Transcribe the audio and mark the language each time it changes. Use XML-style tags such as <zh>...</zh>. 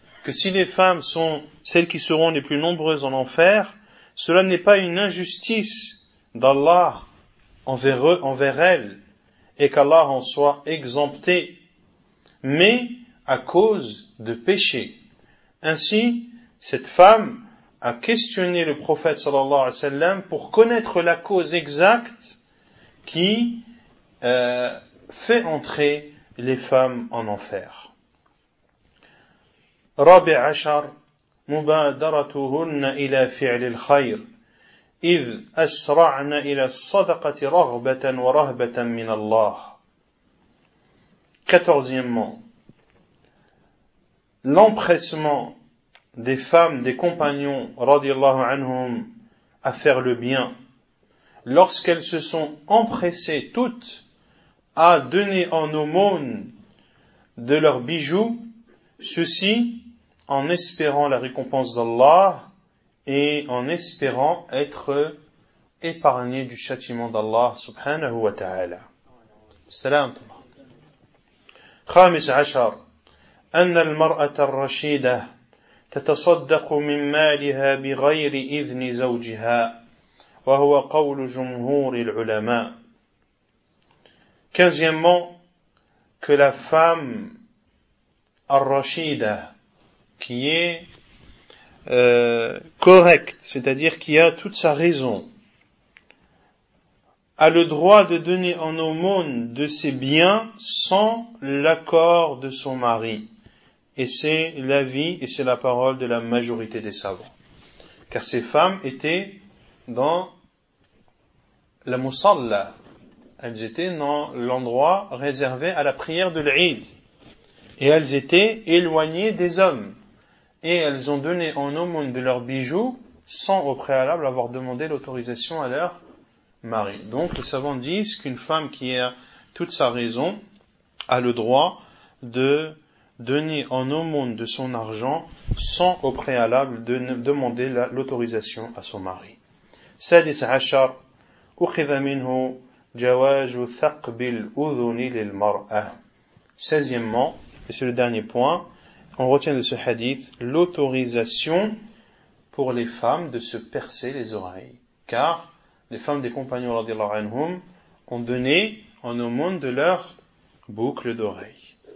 <fr>Que si les femmes sont celles qui seront les plus nombreuses en enfer, cela n'est pas une injustice d'Allah envers eux, envers elles, et qu'Allah en soit exempté, mais à cause de péché. Ainsi, cette femme a questionné le prophète sallallahu alayhi wa sallam pour connaître la cause exacte qui fait entrer les femmes en enfer.</fr> <ar>رابع عشر مبادرتهن إلى فعل الخير إذ أسرعن إلى الصدقة رغبة ورهبة من الله.</ar> <fr>Quatorzièmement, l'empressement des femmes, des compagnons رضي الله عنهم à faire le bien, lorsqu'elles se sont empressées toutes à donner en aumône de leurs bijoux, ceci en espérant la récompense d'Allah et en espérant être épargné du châtiment d'Allah subhanahu wa ta'ala.</fr> <ar>Salam. خامس عشر أن المرأة الرشيدة تتصدق من مالها بغير إذن زوجها وهو قول جمهور العلماء.</ar> <fr>Quinzièmement, que la femme الرشيدة qui est correcte, c'est-à-dire qui a toute sa raison, a le droit de donner en aumône de ses biens sans l'accord de son mari. Et c'est l'avis et c'est la parole de la majorité des savants. Car ces femmes étaient dans la musalla. Elles étaient dans l'endroit réservé à la prière de l'Eid. Et elles étaient éloignées des hommes. Et elles ont donné en aumône de leurs bijoux sans au préalable avoir demandé l'autorisation à leur mari. Donc les savants disent qu'une femme qui a toute sa raison a le droit de donner en aumône de son argent sans au préalable de demander l'autorisation à son mari.</fr> <ar>سادس عشر أخذ منه جواز ثقب الأذن للمرأة.</ar> <fr>Seizièmement, et c'est le dernier point, on retient de ce hadith l'autorisation pour les femmes de se percer les oreilles. Car les femmes des compagnons radiallahu anhum ont donné en aumône de leur boucle d'oreille.</fr>